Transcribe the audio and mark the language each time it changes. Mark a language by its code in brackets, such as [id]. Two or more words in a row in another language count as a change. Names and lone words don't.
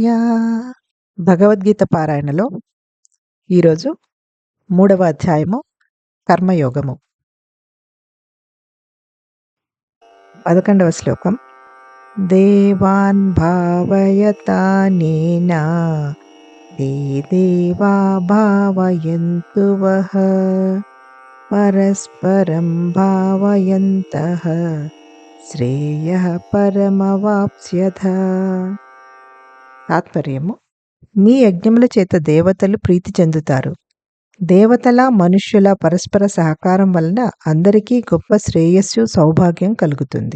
[te] భగవద్గీత పారాయణలో ఈరోజు 3వ అధ్యాయము కర్మయోగము. 11వ శ్లోకం. [sa] దేవాన్ భావయతానేనా ते देवा भावयन्तु वः परस्परं भावयन्तः శ్రేయః పరమవాప్స్యథ. [te] తాత్పర్యము: మీ యజ్ఞముల చేత దేవతలు ప్రీతి చెందుతారు. దేవతల మనుష్యుల పరస్పర సహకారం వలన అందరికీ గొప్ప శ్రేయస్సు సౌభాగ్యం కలుగుతుంది.